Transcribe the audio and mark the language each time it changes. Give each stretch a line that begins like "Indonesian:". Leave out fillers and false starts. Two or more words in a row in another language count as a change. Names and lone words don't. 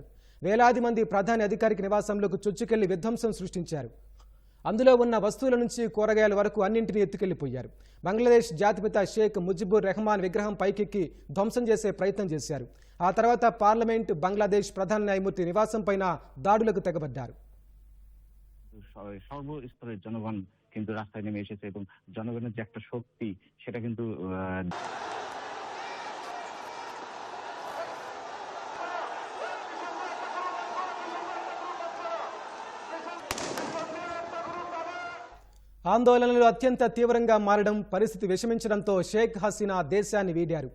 Telugu: వేలాది మంది ప్రధాని అధికారిక నివాసంలోకి చొచ్చుకెళ్లి విధ్వంసం సృష్టించారు. అందులో ఉన్న వస్తువుల నుంచి కూరగాయల వరకు అన్నింటినీ ఎత్తుకెళ్లిపోయారు. బంగ్లాదేశ్ జాతిపిత షేక్ ముజిబుర్ రెహమాన్ విగ్రహం పైకెక్కి ధ్వంసం చేసే ప్రయత్నం చేశారు. ఆ తర్వాత పార్లమెంట్, బంగ్లాదేశ్ ప్రధాన న్యాయమూర్తి నివాసం పైన దాడులకు తెగబడ్డారు.
Bangla: সর্বস্তরের জনগণ কিন্তু রাস্তায় নেমে এসেছে এবং জনগণের যে একটা শক্তি সেটা কিন্তু ఆందోళనలు అత్యంత తీవ్రంగా మారడం, పరిస్థితి విషమించడంతో షేక్ హసీనా దేశాన్ని వీడారు.